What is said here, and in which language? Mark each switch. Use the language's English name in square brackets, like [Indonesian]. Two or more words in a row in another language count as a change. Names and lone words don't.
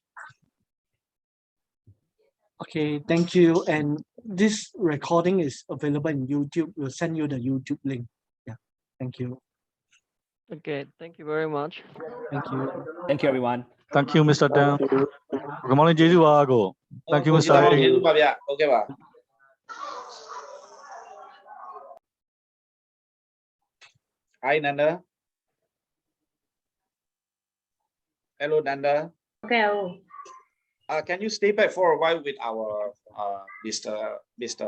[English] Okay, thank you. And this recording is available in YouTube. We'll send you the YouTube link. Yeah, thank you. Okay, thank you very much. Thank you. Thank you, everyone. Thank you Mr. Tan Good morning [Burmese] ကျေးဇူးပါကို [English] Thank you Mr. [Burmese] ကျေးဇူးပါဗျဟုတ်ကဲ့ပါ [English] Hi Nanda hello Nanda Okay. can you stay back for a while with our Mr.